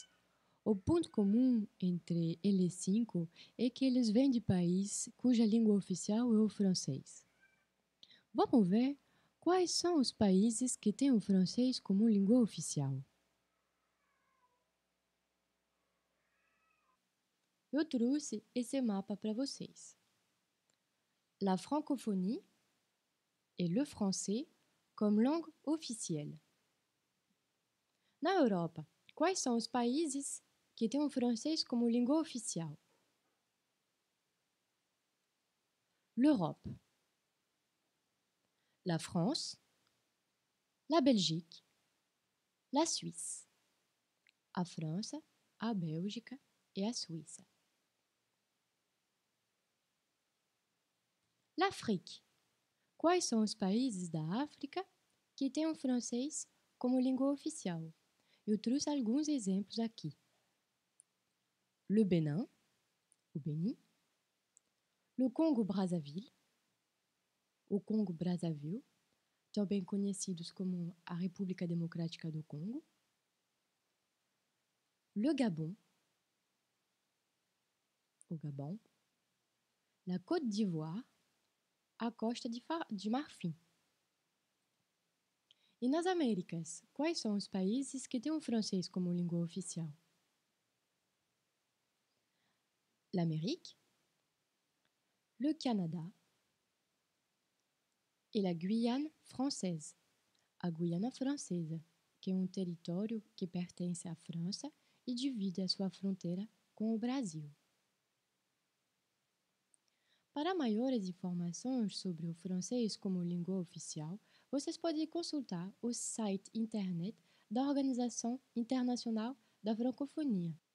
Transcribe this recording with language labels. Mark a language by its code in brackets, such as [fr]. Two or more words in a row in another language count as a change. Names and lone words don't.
[pt] O ponto comum entre eles 5 é que eles vêm de país cuja língua oficial é o francês. Vamos ver quais são os países que têm o francês como língua oficial. Eu trouxe esse mapa para vocês. [fr] La francophonie et le français comme langue officielle. [pt] Na Europa, quais são os países que têm o francês como língua oficial? [fr] L'Europe, la France, la Belgique, la Suisse, [pt] a França, a Bélgica e a Suíça. L'Afrique, quais são os países da África que têm o francês como língua oficial? Eu trouxe alguns exemplos aqui. [fr] Le Bénin, [pt] o Benin, [fr] le Congo-Brazzaville, [pt] o Congo-Brazzaville, também conhecidos como a República Democrática do Congo, [fr] le Gabon, [pt] o Gabão, [fr] la Côte d'Ivoire, [pt] a Costa de Marfim. E nas Américas, quais são os países que têm o francês como língua oficial? [fr] L'Amérique, le Canada e la Guyane française, [pt] a Guiana Francesa, que é um território que pertence à França e divide a sua fronteira com o Brasil. Para maiores informações sobre o francês como língua oficial, vocês podem consultar o site internet da Organização Internacional da Francofonia.